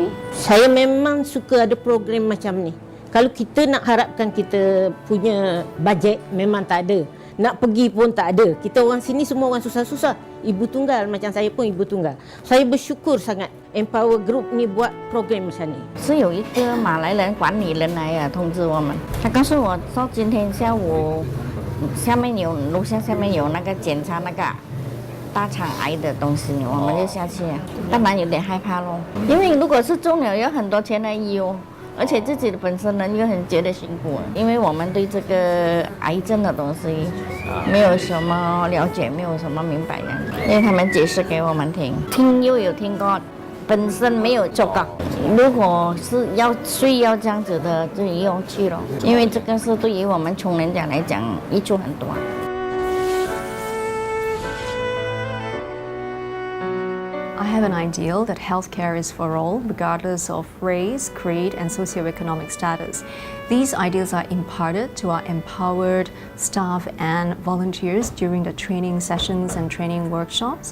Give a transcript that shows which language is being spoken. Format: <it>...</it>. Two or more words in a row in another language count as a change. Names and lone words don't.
<ms>Saya memang suka ada program macam ni. Kalau kita nak harapkan kita punya bajet, memang tak ada. Nak pergi pun tak ada. Kita orang sini semua orang susah-susah. Ibu tunggal, macam saya pun ibu tunggal. Saya bersyukur sangat Empower Group ni buat program macam ni.</ms> <zh>是有一个马来人管理人来通知我们，他告诉我说今天下午楼下下面有那个检查那个大肠癌的东西，我们就下去，当然有点害怕咯，因为如果是中了要很多钱来医哦。而且自己的本身人又很觉得辛苦，因为我们对这个癌症的东西没有什么了解，没有什么明白样子，因为他们解释给我们听，听又有听过，本身没有做过。如果是需要这样子的，就不用去了，因为这个是对于我们穷人家来讲益处很多。</zh> <en>I have an ideal that healthcare is for all, regardless of race, creed, and socioeconomic status. These ideals are imparted to our empowered staff and volunteers during the training sessions and training workshops.</en>